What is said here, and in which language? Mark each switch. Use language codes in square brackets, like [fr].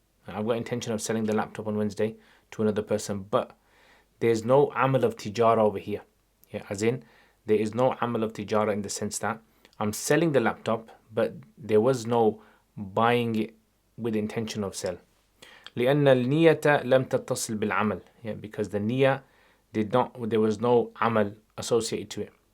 [en] I've got intention of selling the laptop on Wednesday to another person, but there's no amal of tijara over here. Yeah, as in there is no amal of tijara in the sense that I'm selling the laptop, but there was no buying it with intention of sell. [ar] لأن النية لم تتصل بالعمل. [en] Yeah, because the niyyah there was no amal associated to it.